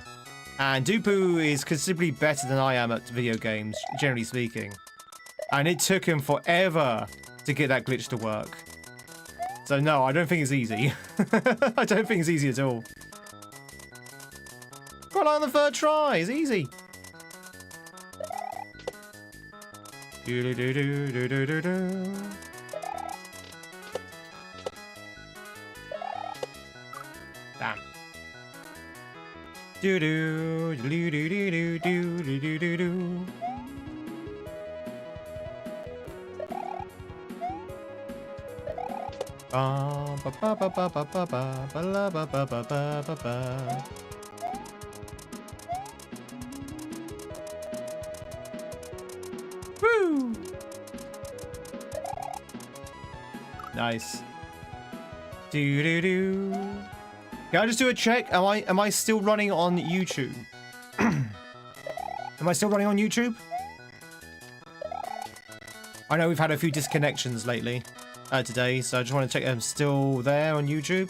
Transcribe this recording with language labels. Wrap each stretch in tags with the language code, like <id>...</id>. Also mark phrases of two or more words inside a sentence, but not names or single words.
<en>And Dupu is considerably better than I am at video games, generally speaking. And it took him forever to get that glitch to work. So no, I don't think it's easy. I don't think it's easy at all. Got it on the third try, it's easy. Do do do do do do do. Damn. Do do do do do do do do do do. Ba ba ba ba ba ba ba ba ba ba ba ba ba ba. Woo! Nice. Do do do. Can I just do a check? Am I still running on YouTube? Am I still running on YouTube? I know we've had a few disconnections lately today, so I just want to check I'm still there on YouTube.</en>